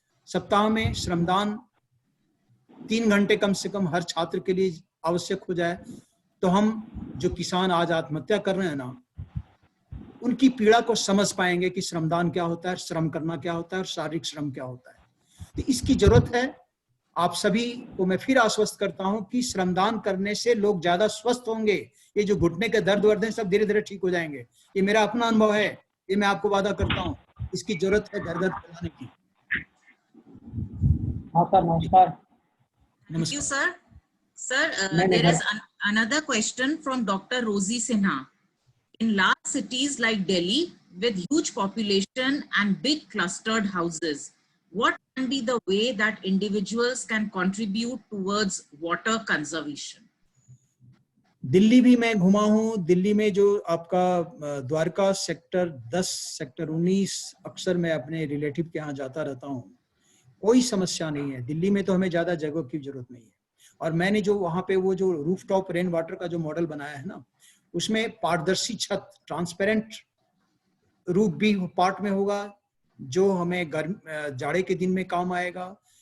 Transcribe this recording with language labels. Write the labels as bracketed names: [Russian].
[Hindi] सप्ताह में श्रमदान 3 घंटे कम से कम हर छात्र के लिए आवश्यक हो जाए, तो हम जो किसान आज आत्महत्या कर रहे हैं ना, उनकी पीड़ा को समझ पाएंगे कि श्रमदान क्या होता है, श्रम करना क्या होता है और शारीरिक श्रम क्या होता है। तो इसकी जरूरत है। आप सभी को मैं फिर आश्वस्त करता हूं कि श्रमदान करने से लोग ज्यादा स्वस्थ होंगे। ये जो घुटने के दर्द वर्द हैं सब धीरे धीरे ठीक हो जाएंगे। ये मेरा अपना अनुभव है, ये मैं आपको वादा करता हूं। इसकी जरूरत है घर घर फैलाने की। हाँ सर, नमस्कार। [English] Thank you, sir. Sir, there is another question from Dr. Rosie Sinha. In large cities like Delhi, with huge population and big clustered houses, what can be the way that individuals can contribute towards water conservation? [Hindi] Delhi भी मैं घुमा हूँ। दिल्ली में जो आपका Dwarka sector 10, sector 19, अक्सर मैं अपने रिलेटिव के यहाँ जाता रहता हूँ। कोई समस्या नहीं है दिल्ली में, तो हमें ज्यादा जगह की जरूरत नहीं है। और मैंने जो वहाँ पे वो जो रूफटॉप रेन वाटर का जो मॉडल बनाया है ना, उसमें पारदर्शी छत, ट्रांसपेरेंट रूफ भी पार्ट में होगा, जो हमें जाड़े के दिन में काम आएगा।